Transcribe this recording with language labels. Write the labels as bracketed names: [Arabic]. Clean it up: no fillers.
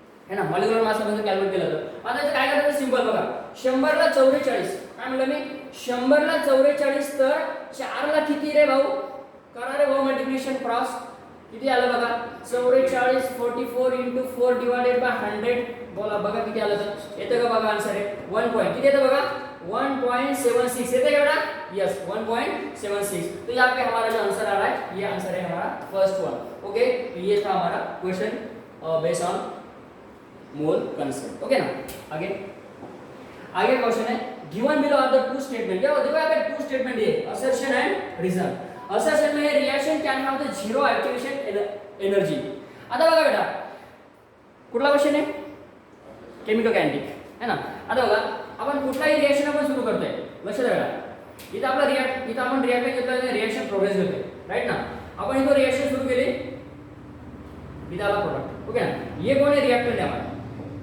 [Marathi] है ना, molecular mass आपण कॅल्क्युलेट केलं तर आता इथे काय करायचं सिंपल बघा, 100 ला 44 काय म्हणलं मी 100 ला 44 तर 4 ला किती रे भाऊ, करा रे भाऊ मल्टिप्लिकेशन क्रॉस, किती आलं बघा 44 44 into 4 divided by 100, बोला बघा किती आलं तर येतं का बघा आन्सर आहे 1 पॉइंट किती येतं बगा 1.76 येते का बेटा यस 1.76, [Hindi] तो यहाँ पे हमारा जो आंसर आ रहा है ये आंसर है हमारा फर्स्ट वन। ओके ये था हमारा question based on mole concept, okay ना। आगे क्वेश्चन है [English] given below are the two statement, [Hindi] देखो यहाँ पे टू स्टेटमेंट है असर्शन एंड रीजन। [Marathi] असर्शन में [English] reaction can have the zero activation energy, [Marathi] आता बघा बेटा कुठला क्वेश्चन आहे केमिकल कायनेटिक है ना, आता बघा आपण कुठलाही रिएक्शन आपण सुरू करतोय लक्ष द्या बेटा, इथं आपला इथं आपण रिएक्शन घेतलं रिएक्शन प्रोग्रेस होते राइट ना, आपण इथं रिएक्शन सुरू केली इथं आला प्रोडक्ट, ओके ना, ये कोण आहे रिएक्टर आहे हमारा